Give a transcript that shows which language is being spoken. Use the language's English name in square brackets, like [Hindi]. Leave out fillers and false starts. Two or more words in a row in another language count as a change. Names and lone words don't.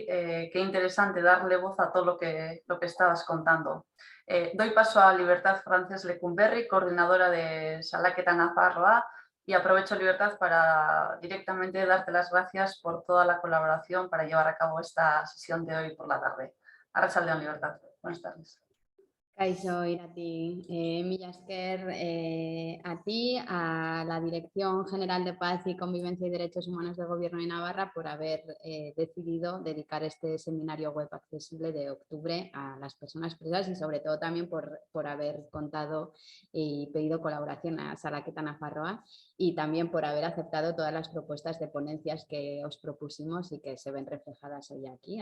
[Spanish] Qué interesante darle voz a todo lo que estabas contando. Doy paso a Libertad Frances Lecumberri, coordinadora de Salaketa Nafarroa, y aprovecho Libertad para directamente darte las gracias por toda la colaboración para llevar a cabo esta sesión de hoy por la tarde. [Basque] Arratsaldeon, Libertad. [Spanish] Buenas tardes. Kaixo, Irati, [Basque] mila esker [Spanish] a ti, a la Dirección General de Paz y Convivencia y Derechos Humanos del Gobierno de Navarra por haber decidido dedicar este seminario web accesible de octubre a las personas presas, y sobre todo también por haber contado y pedido colaboración a Salaketa Nafarroa, y también por haber aceptado todas las propuestas de ponencias que os propusimos y que se ven reflejadas hoy aquí.